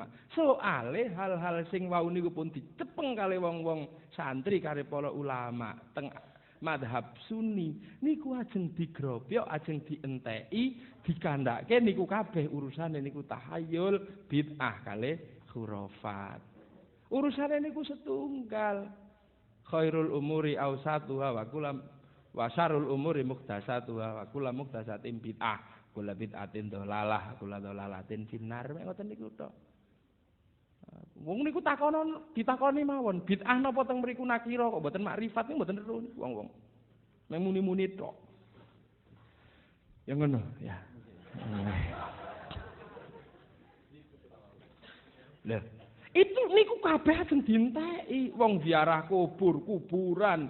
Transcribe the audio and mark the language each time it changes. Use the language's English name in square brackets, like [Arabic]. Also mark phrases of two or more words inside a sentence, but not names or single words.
[Javanese] Soale hal-hal sing wau niku pun dicepeng kali wong-wong santri kare para ulama teng madhab Sunni niku ajeng digrobyak, ajeng dienteki, dikandhake niku kabeh urusane niku tahayul, bid'ah kalih khurafat. Urusane niku setunggal. [Arabic] خير الأمور أوسطها وشر الأمور محدثاتها وكل محدثة بدعة كل بدعة ضلالة كل ضلالة في النار. [Javanese] Ngoten niku tok. Wong niku ditakoni mawon, bid'ah napa teng mriku nakira kok mboten makrifat niku mboten ero wong-wong. Mung muni-muni tok. Ya ngono, ya. Lha, itu niku kabeh ajeng dinteki wong ziarah kubur, kuburan.